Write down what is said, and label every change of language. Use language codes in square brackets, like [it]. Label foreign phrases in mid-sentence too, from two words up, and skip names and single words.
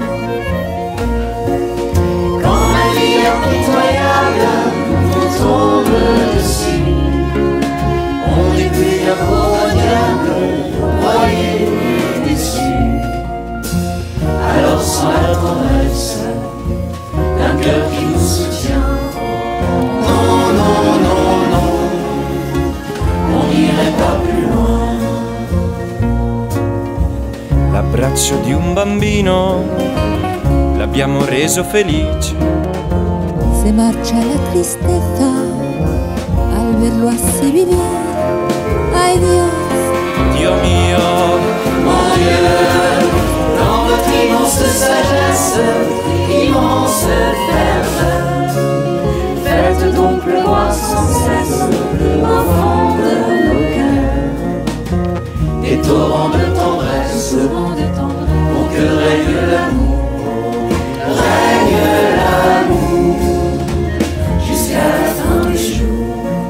[fr] Quand la vie impitoyable nous tombe dessus, on n'est plus qu'un pauvre diable, broyé et déçu. Alors sans la tendresse d'un cœur qui nous soutient, non, non, non, non, on n'irait pas plus loin. [it] L'abbraccio di un bambino l'abbiamo reso felice. [es] Se marcha la tristeza al verlo así vivir. Ay Dios, [it] Dio mio, [fr] Mon Dieu, dans votre immense sagesse, immense ferveur, faites donc pleuvoir sans cesse au fond de nos cœurs des torrents de tendresse, pour que règne l'amour, jusqu'à la fin des jours.